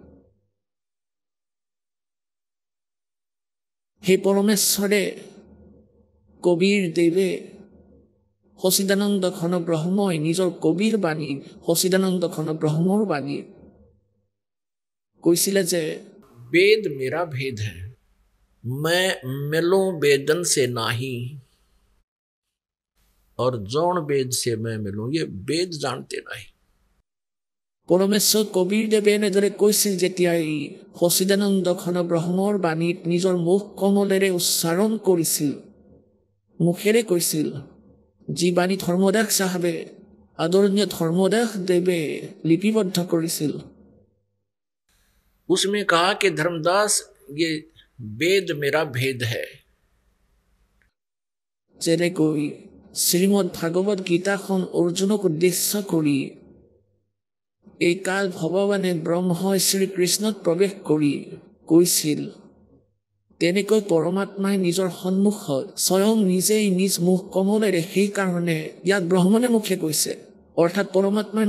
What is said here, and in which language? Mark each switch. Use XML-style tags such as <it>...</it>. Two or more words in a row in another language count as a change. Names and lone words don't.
<as>সেই পৰমেশ্বৰে কবিৰ দেৱে সচিদানন্দ ঘন ব্ৰহ্মই নিজৰ কবিৰ বাণী সচিদানন্দ ঘন ব্ৰহ্মৰ বাণী কৈছিলে যে</as> <hi>वेद मेरा भेद है मैं मिलूं वेदन से नाही और जौन वेद से मैं मिलूं ये वेद जानते नहीं</hi> <as>পৰমেশ্বৰ কবিৰ দেৱে এনেদৰে কৈছিল যেতিয়া এই সচিদানন্দ ঘন ব্ৰহ্মৰ বাণীত নিজৰ মুখ কমলেৰে উচ্চাৰণ কৰিছিল মুখেৰে কৈছিল যি বাণী ধৰ্মদাস চাহাবে আদৰণীয় ধৰ্মদাস দেৱে লিপিবদ্ধ কৰিছিল</as> <hi>उसमें कहा कि धर्मदास ये वेद मेरा भेद है</hi> <as>যেনেকৈ শ্ৰীমদ ভাগৱত গীতাখন অৰ্জুনক উদ্দেশ্য কৰি এই কাল ভগৱানে ব্ৰহ্মই শ্ৰীকৃষ্ণত প্ৰৱেশ কৰি কৈছিল তেনেকৈ পৰমাত্মাই নিজৰ সন্মুখত স্বয়ং নিজেই নিজ মুখ কমলেৰে সেইকাৰণে ইয়াত ব্ৰহ্মণে মুখে কৈছে অৰ্থাৎ পৰমাত্মাৰ</as>